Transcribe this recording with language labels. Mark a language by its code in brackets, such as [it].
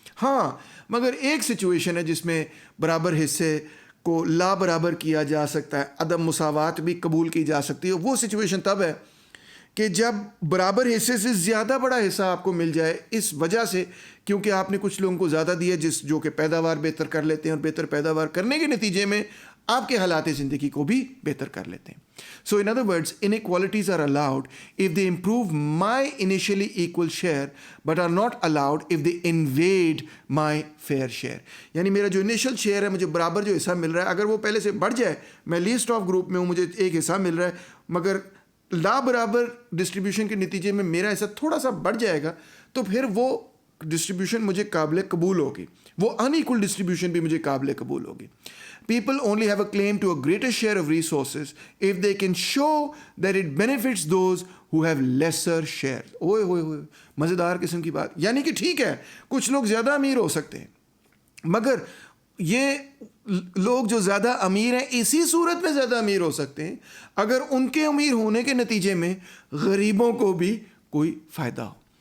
[ur] ہاں، مگر ایک سچویشن ہے جس میں برابر حصے کو لا برابر کیا جا سکتا ہے، عدم مساوات بھی قبول کی جا سکتی ہے. وہ سچویشن تب ہے کہ جب برابر حصے سے زیادہ بڑا حصہ آپ کو مل جائے، اس وجہ سے کیونکہ آپ نے کچھ لوگوں کو زیادہ دیا جو کہ پیداوار بہتر کر لیتے ہیں، اور بہتر پیداوار کرنے کے نتیجے میں آپ کے حالات زندگی کو بھی بہتر کر لیتے ہیں. [en] So in other words, inequalities are allowed if they improve my initially equal share but are not allowed if they invade my fair share. [ur] یعنی میرا جو انیشل شیئر ہے، مجھے برابر جو حصہ مل رہا ہے، اگر وہ پہلے سے بڑھ جائے، میں لیسٹ آف گروپ میں ہوں، مجھے ایک حصہ مل رہا ہے، مگر لا برابر ڈسٹریبیوشن کے نتیجے میں میرا حصہ تھوڑا سا بڑھ جائے گا، تو پھر وہ ڈسٹریبیوشن مجھے قابل قبول ہوگی، وہ ان ایکول ڈسٹریبیوشن بھی مجھے قابل قبول ہوگی. [en] People only have a claim to a greater share of resources if they can show that it benefits those who have lesser shares. [ur] اوئے ہوئے ہوئے، مزیدار قسم کی بات. یعنی کہ ٹھیک ہے کچھ لوگ زیادہ امیر ہو سکتے ہیں، مگر یہ لوگ جو زیادہ امیر ہیں اسی صورت میں زیادہ امیر ہو سکتے ہیں اگر ان کے امیر ہونے کے نتیجے میں غریبوں کو بھی کوئی فائدہ ہو.